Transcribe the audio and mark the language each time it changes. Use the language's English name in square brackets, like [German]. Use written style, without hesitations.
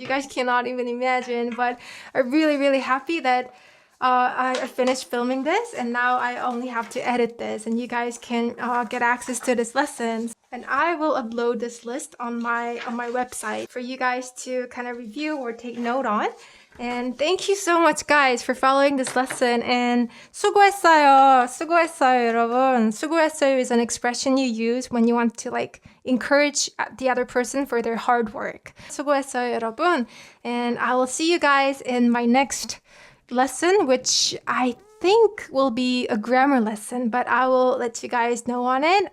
[English] You guys cannot even imagine, but I'm really, really happy that I finished filming this, and now I only have to edit this, and you guys can get access to this lesson. And I will upload this list on my website for you guys to kind of review or take note on. And thank you so much, guys, for following this lesson. [Korean] And 수고했어요, 여러분. [English] 수고했어요 is an expression you use when you want to encourage the other person for their hard work. [Korean] 수고했어요, 여러분. [English] And I will see you guys in my next lesson, which I think will be a grammar lesson, but I will let you guys know on it.